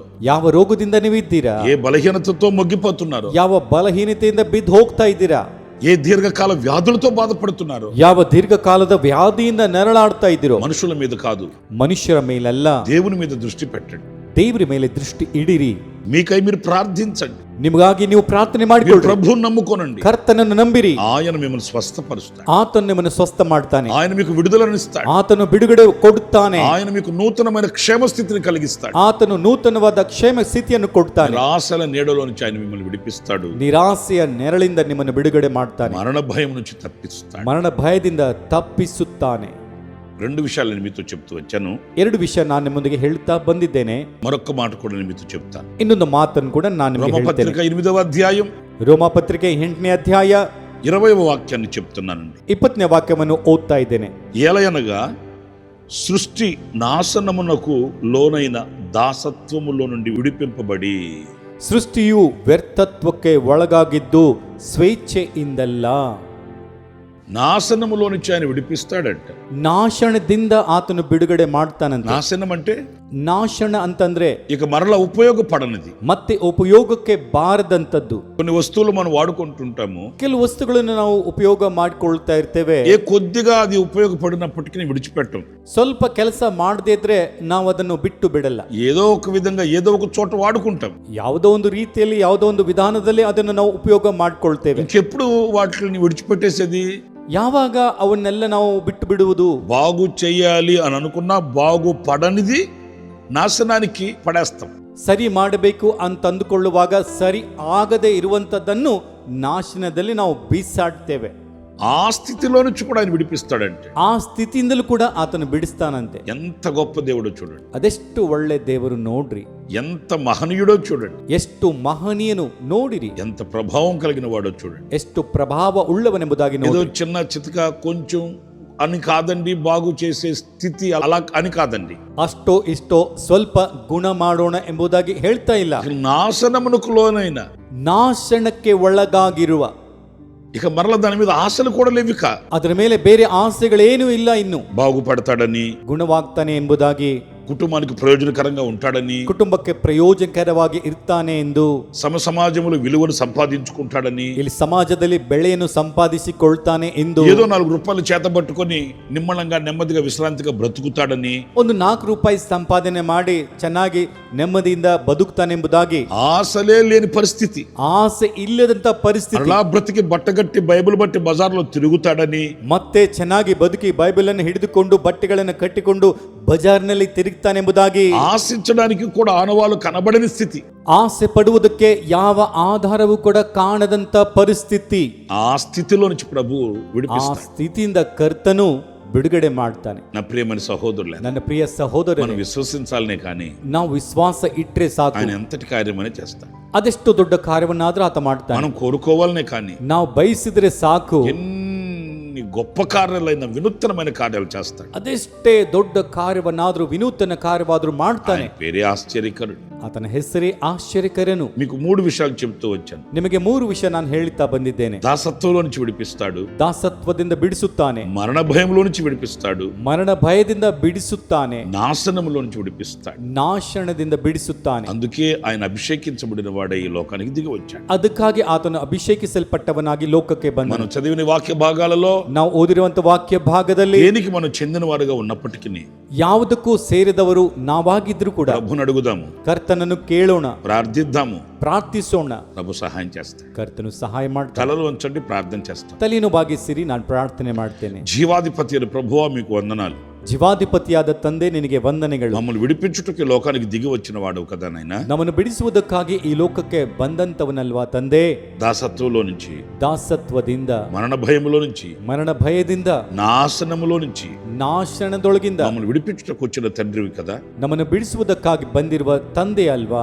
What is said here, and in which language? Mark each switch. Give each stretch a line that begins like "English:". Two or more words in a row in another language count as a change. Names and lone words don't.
Kannada: ಯಾವ ರೋಗದಿಂದ ನೀವಿದ್ದೀರಾ,
Telugu: ఏ బలహీనతతో మొగ్గిపోతున్నారు,
Kannada: ಯಾವ ಬಲಹೀನತೆಯಿಂದ ಬಿದ್ದು ಹೋಗ್ತಾ ಇದ್ದೀರಾ,
Telugu: ఏ దీర్ఘకాల వ్యాధులతో బాధపడుతున్నారు,
Kannada: ಯಾವ ದೀರ್ಘಕಾಲದ ವ್ಯಾಧಿಯಿಂದ ನರಳಾಡ್ತಾ ಇದ್ದೀರೋ,
Telugu: మనుషుల మీద కాదు,
Kannada: ಮನುಷ್ಯರ ಮೇಲಲ್ಲ,
Telugu: దేవుని మీద దృష్టి పెట్టండి.
Kannada: ದೇವರ ಮೇಲೆ ದೃಷ್ಟಿ ಇಡಿರಿ.
Telugu: మీకై మీరు ప్రార్థించండి.
Kannada: ನಿಮಗಾಗಿ ನೀವು ಪ್ರಾರ್ಥನೆ
Telugu: మీరు
Kannada: ಮಾಡಿಕೊಳ್ಳಿ.
Telugu: ప్రభువుని నమ్ముకోనండి.
Kannada: ಕರ್ತನನ್ನು ನಂಬಿರಿ.
Telugu: ఆయన మిమ్మల్ని స్వస్థపరుస్తాడు.
Kannada: ಆತನು ನಿಮ್ಮನ್ನು ಸ್ವಸ್ಥ ಮಾಡ್ತಾನೆ.
Telugu: ఆయన మీకు విడుదలనిస్తాడు.
Kannada: ಆತನು ಬಿಡುಗಡೆ ಕೊಡುತ್ತಾನೆ.
Telugu: ఆయన మీకు నూతనమైన క్షేమ స్థితిని కలిగిస్తాడు.
Kannada: ಆತನು ನೂತನವಾದ ಕ್ಷೇಮ ಸ್ಥಿತಿಯನ್ನು ಕೊಡ್ತಾನೆ.
Telugu: నిరాశల నీడలో నుంచి ఆయన మిమ్మల్ని విడిపిస్తాడు.
Kannada: ನಿರಾಸೆಯ ನೆರಳಿಂದ ನಿಮ್ಮನ್ನು ಬಿಡುಗಡೆ ಮಾಡ್ತಾನೆ.
Telugu: మరణ భయం నుంచి తప్పిస్తాడు.
Kannada: ಮರಣ ಭಯದಿಂದ ತಪ್ಪಿಸುತ್ತಾನೆ.
Telugu: రెండు విషయాలు నేను మీతో చెప్తూ వచ్చాను.
Kannada: ಎರಡು ವಿಷಯ ನಾನು ನಿಮ್ಮೊಂದಿಗೆ ಹೇಳ್ತಾ ಬಂದಿದ್ದೇನೆ.
Telugu: మరొక మాట కూడా నేను మీతో చెప్తాను.
Kannada: ಇನ್ನೊಂದು ಮಾತನ್ನು ಕೂಡ ನಾನು ನಿಮಗೆ ಹೇಳ್ತೇನೆ.
Telugu: రోమపత్రిక 8వ అధ్యాయం
Kannada: ರೋಮಪತ್ರಿಕೆ 8ನೇ ಅಧ್ಯಾಯ
Telugu: 20వ వాక్యాన్ని చెప్తున్నానండి.
Kannada: 20ನೇ ವಾಕ್ಯವನ್ನು ಓದ್ತಾ ಇದ್ದೇನೆ.
Telugu: ఏలయనగా సృష్టి నాశనమునకు లోనైన దాసత్వములో నుండి విడిపింపబడి,
Kannada: ಸೃಷ್ಟಿಯು ವ್ಯರ್ಥತ್ವಕ್ಕೆ ಒಳಗಾಗಿದ್ದು ಸ್ವೇಚ್ಛೆಯಿಂದಲ್ಲ.
Telugu: నాశనములో నుంచి ఆయన విడిపిస్తాడంట.
Kannada: ನಾಶನದಿಂದ ಆತನು ಬಿಡುಗಡೆ ಮಾಡ್ತಾನಂತ.
Telugu: నాశనం అంటే
Kannada: ನಾಶನ ಅಂತಂದ್ರೆ
Telugu: ఇక మరలా ఉపయోగపడనిది.
Kannada: ಮತ್ತೆ ಉಪಯೋಗಕ್ಕೆ ಬಾರದಂತದ್ದು.
Telugu: కొన్ని వస్తువులు మనం వాడుకుంటుంటాము,
Kannada: ಕೆಲವು ವಸ್ತುಗಳನ್ನು ನಾವು ಉಪಯೋಗ ಮಾಡ್ಕೊಳ್ತಾ ಇರ್ತೇವೆ.
Telugu: ఏ కొద్దిగా అది ఉపయోగపడినప్పటికీ విడిచిపెట్టం.
Kannada: ಸ್ವಲ್ಪ ಕೆಲಸ ಮಾಡದೇ ಇದ್ರೆ ನಾವು ಅದನ್ನು ಬಿಟ್ಟು ಬಿಡಲ್ಲ.
Telugu: ఏదో ఒక విధంగా ఏదో ఒక చోట వాడుకుంటాం.
Kannada: ಯಾವುದೋ ಒಂದು ರೀತಿಯಲ್ಲಿ ಯಾವುದೋ ಒಂದು ವಿಧಾನದಲ್ಲಿ ಅದನ್ನು ನಾವು ಉಪಯೋಗ ಮಾಡ್ಕೊಳ್ತೇವೆ.
Telugu: ఇంకెప్పుడు వాటిని విడిచిపెట్టేసేది?
Kannada: ಯಾವಾಗ ಅವನ್ನೆಲ್ಲ ನಾವು ಬಿಟ್ಟು ಬಿಡುವುದು?
Telugu: బాగు చెయ్యాలి అని అనుకున్నా బాగుపడనిది నాశనానికి పడేస్తాం.
Kannada: ಸರಿ ಮಾಡಬೇಕು ಅಂತ ಅಂದುಕೊಳ್ಳುವಾಗ ಸರಿ ಆಗದೆ ಇರುವಂತದ್ದನ್ನು ನಾಶನದಲ್ಲಿ ನಾವು ಬೀಸಾಡ್ತೇವೆ.
Telugu: ఆ స్థితిలో నుంచి కూడా ఆయన విడిపిస్తాడంటే,
Kannada: ಆ ಸ್ಥಿತಿಯಿಂದಲೂ ಕೂಡ ಆತನು ಬಿಡಿಸ್ತಾನಂತೆ.
Telugu: ఎంత గొప్ప దేవుడో చూడండి.
Kannada: ಅದೆಷ್ಟು ಒಳ್ಳೆ ದೇವರು ನೋಡ್ರಿ.
Telugu: ఎంత మహనీయుడో చూడండి.
Kannada: ಎಷ್ಟು ಮಹನೀಯನು ನೋಡಿರಿ.
Telugu: ఎంత ప్రభావం కలిగిన వాడో చూడండి.
Kannada: ಎಷ್ಟು ಪ್ರಭಾವ ಉಳ್ಳವನೆಂಬುದಾಗಿ
Telugu: ఏదో
Kannada: ನೋಡಿ.
Telugu: చిన్న చితక కొంచెం అని కాదండి, బాగు చేసే స్థితి అలా అని కాదండి.
Kannada: ಅಷ್ಟೋ ಇಷ್ಟೋ ಸ್ವಲ್ಪ ಗುಣ ಮಾಡೋಣ ಎಂಬುದಾಗಿ ಹೇಳ್ತಾ ಇಲ್ಲ.
Telugu: నాశనమునకు లోనైన,
Kannada: ನಾಶನಕ್ಕೆ ಒಳಗಾಗಿರುವ,
Telugu: ఇక మరల దాని మీద ఆశలు కూడా లేవిక,
Kannada: ಅದರ ಮೇಲೆ ಬೇರೆ ಆಸೆಗಳೇನೂ ಇಲ್ಲ. ಇನ್ನು
Telugu: బాగుపడతాడని,
Kannada: ಗುಣವಾಗ್ತಾನೆ ಎಂಬುದಾಗಿ,
Telugu: కుటుంబానికి ప్రయోజనకరంగా ఉంటాడని,
Kannada: ಕುಟುಂಬಕ್ಕೆ ಪ್ರಯೋಜನಕರವಾಗಿ ಇರ್ತಾನೆ ಎಂದು,
Telugu: సమాజంలో విలువను సంపాదించుకుంటాడని,
Kannada: ಇಲ್ಲಿ ಸಮಾಜದಲ್ಲಿ ಬೆಳೆಯನ್ನು ಸಂಪಾದಿಸಿಕೊಳ್ತಾನೆ ಎಂದು,
Telugu: ఏదో 4 రూపాయలు చేతబట్టుకొని నిమ్మళంగా నెమ్మదిగా విశ్రాంతిగా బ్రతుకుతాడని,
Kannada: ಒಂದು 4 ರೂಪಾಯಿ ಸಂಪಾದನೆ ಮಾಡಿ ಚೆನ್ನಾಗಿ ನೆಮ್ಮದಿಯಿಂದ ಬದುಕ್ತಾನೆಂಬುದಾಗಿ,
Telugu: ఆశలే లేని పరిస్థితి,
Kannada: ಆಸೆ ಇಲ್ಲದಂತ ಪರಿಸ್ಥಿತಿ,
Telugu: అలా బ్రతికి బట్టగట్టి బైబిల్ బట్టి బజార్లో తిరుగుతాడని,
Kannada: ಮತ್ತೆ ಚೆನ್ನಾಗಿ ಬದುಕಿ ಬೈಬಲ್ ಅನ್ನು ಹಿಡಿದುಕೊಂಡು ಬಟ್ಟೆಗಳನ್ನು ಕಟ್ಟಿಕೊಂಡು ಬಜಾರ್ನಲ್ಲಿ ತಿರುಗ್ತಾನೆಂಬುದಾಗಿ,
Telugu: ఆశించడానికి కూడా ఆనవాళ్ళు కనబడని స్థితి,
Kannada: ಆಸೆ ಪಡುವುದಕ್ಕೆ ಯಾವ ಆಧಾರವೂ ಕೂಡ ಕಾಣದಂತ ಪರಿಸ್ಥಿತಿ,
Telugu: ఆ స్థితిలో నుంచి ప్రభు
Kannada: ಆ
Telugu: విడిపిస్తాడు.
Kannada: ಸ್ಥಿತಿಯಿಂದ ಕರ್ತನು ಬಿಡುಗಡೆ ಮಾಡ್ತಾನೆ.
Telugu: నా ప్రియమైన సహోదరులే,
Kannada: ನನ್ನ ప్రియ ಸಹೋದರನೇ,
Telugu: మనం విశ్వసించాలనే కానీ
Kannada: ನಾವು ವಿಶ್ವಾಸ ಇಟ್ರೆ ಸಾಕು,
Telugu: ఆయన ఎంతటి కార్యమని చేస్తాడు.
Kannada: ಅದೆಷ್ಟು ದೊಡ್ಡ ಕಾರ್ಯವನ್ನಾದ್ರೂ ಆತ ಮಾಡ್ತಾನೆ.
Telugu: మనం కోరుకోవాలనే కానీ
Kannada: ನಾವು ಬಯಸಿದ್ರೆ ಸಾಕು,
Telugu: ఎన్ని గొప్ప కార్యాలైన వినూత్నమైన కార్యాలు చేస్తాడు.
Kannada: ಅದೆಷ್ಟೇ ದೊಡ್ಡ ಕಾರ್ಯವನ್ನಾದ್ರೂ ವಿನೂತನ ಕಾರ್ಯವಾದ್ರೂ ಮಾಡ್ತಾನೆ.
Telugu: ఆయన పేరే ఆశ్చర్యకరుడు.
Kannada: ಆತನ ಹೆಸರೇ ಆಶ್ಚರ್ಯಕರನು.
Telugu: మీకు 3 విషయాలు చెప్తూ వచ్చాను.
Kannada: ನಿಮಗೆ 3 ವಿಷಯ ನಾನು ಹೇಳ್ತಾ ಬಂದಿದ್ದೇನೆ.
Telugu: దాసత్వంలో నుంచి విడిపిస్తాడు,
Kannada: ದಾಸತ್ವದಿಂದ ಬಿಡಿಸುತ್ತಾನೆ,
Telugu: మరణ భయంలో నుంచి విడిపిస్తాడు,
Kannada: ಮರಣ ಭಯದಿಂದ ಬಿಡಿಸುತ್ತಾನೆ,
Telugu: నాశనంలో నుంచి విడిపిస్తాడు.
Kannada: ನಾಶನದಿಂದ ಬಿಡಿಸುತ್ತಾನೆ.
Telugu: అందుకే ఆయన అభిషేకించబడిన వాడే ఈ లోకానికి దిగి వచ్చాడు.
Kannada: ಅದಕ್ಕಾಗಿ ಆತನು ಅಭಿಷೇಕಿಸಲ್ಪಟ್ಟವನಾಗಿ ಲೋಕಕ್ಕೆ ಬಂದನು.
Telugu: మనం చదివిన వాక్య భాగాలలో
Kannada: ನಾವು ಓದಿರುವಂತ ವಾಕ್ಯ ಭಾಗದಲ್ಲಿ
Telugu: దేనికి మనం చెందిన వారుగా ఉన్నప్పటికీ
Kannada: ಯಾವುದಕ್ಕೂ ಸೇರಿದವರು ನಾವಾಗಿದ್ರು ಕೂಡ
Telugu: ప్రభుని అడుగుదాము,
Kannada: ಕರ್ತನನ್ನು ಕೇಳೋಣ,
Telugu: ప్రార్థిద్దాము,
Kannada: ಪ್ರಾರ್ಥಿಸೋಣ.
Telugu: ప్రభు సహాయం చేస్తాడు.
Kannada: ಕರ್ತನು ಸಹಾಯ ಮಾಡ್ತಾನೆ.
Telugu: తలలు వంచండి, ప్రార్థన చేస్తాం.
Kannada: ತಲೆಯನ್ನು ಬಾಗಿಸಿರಿ, ನಾನು ಪ್ರಾರ್ಥನೆ ಮಾಡ್ತೇನೆ.
Telugu: జీవాధిపతి అయిన ప్రభువా మీకు వందనాలు.
Kannada: ಜೀವಾಧಿಪತಿಯಾದ ತಂದೆ ನಿನಗೆ ವಂದನೆಗಳು.
Telugu: మమ్మల్ని విడిపించుటకి లోకానికి దిగి వచ్చిన వాడు కదా నాయన.
Kannada: ನಮ್ಮನ್ನು ಬಿಡಿಸುವುದಕ್ಕಾಗಿ ಈ ಲೋಕಕ್ಕೆ ಬಂದಂತವನಲ್ವಾ ತಂದೆ.
Telugu: దాసత్వంలో నుంచి,
Kannada: ದಾಸತ್ವದಿಂದ,
Telugu: మరణ భయములో నుంచి,
Kannada: ಮರಣ ಭಯದಿಂದ,
Telugu: నాశనములో నుంచి
Kannada: ನಾಶನದೊಳಗಿಂದ
Telugu: మమ్మల్ని విడిపించుటకు వచ్చిన తండ్రివి కదా
Kannada: ನಮ್ಮನ್ನು ಬಿಡಿಸುವುದಕ್ಕಾಗಿ ಬಂದಿರುವ ತಂದೆ ಅಲ್ವಾ.